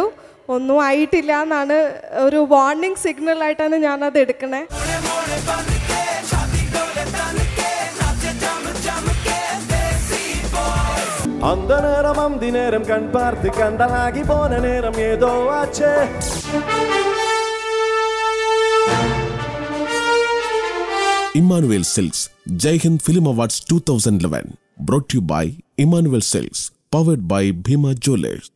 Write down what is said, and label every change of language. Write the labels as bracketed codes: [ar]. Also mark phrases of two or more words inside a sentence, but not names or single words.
[ml] ഒന്നും ആയിട്ടില്ല എന്നാണ് ഒരു വാർണിംഗ് സിഗ്നൽ ആയിട്ടാണ് ഞാനത് എടുക്കണേ. [ta] அந்த நேரம் அந்தி நேரம் கண் பார்த்து கண்டனாகி போன நேரம் ஏதோ ஆச்சே. [en] Emmanuel Silks Jai Hind Film Awards 2011 brought to you by Emmanuel Silks, powered by Bhima Jewelers.